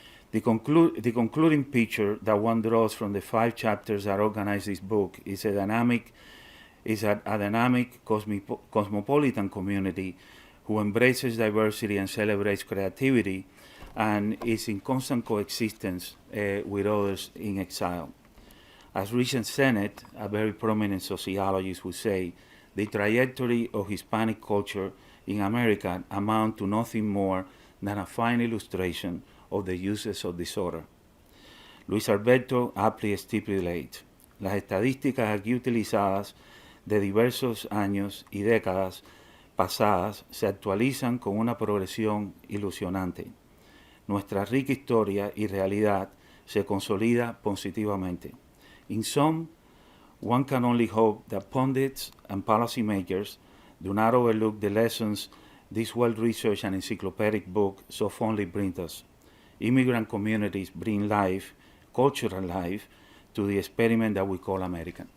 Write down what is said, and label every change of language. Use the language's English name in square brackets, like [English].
[English] The concluding picture that one draws from the 5 chapters that organize this book is a dynamic cosmopolitan community who embraces diversity and celebrates creativity and is in constant coexistence with others in exile. As Richard Sennett, a very prominent sociologist, would say, the trajectory of Hispanic culture in America amount to nothing more than a fine illustration of the uses of disorder. Luis Alberto aptly stipulates, [Spanish] las estadísticas aquí utilizadas de diversos años y décadas pasadas se actualizan con una progresión ilusionante. Nuestra rica historia y realidad se consolida positivamente. [English] In sum, one can only hope that pundits and policymakers do not overlook the lessons this well-researched and encyclopedic book so fondly brings us. Immigrant communities bring life, cultural life, to the experiment that we call America.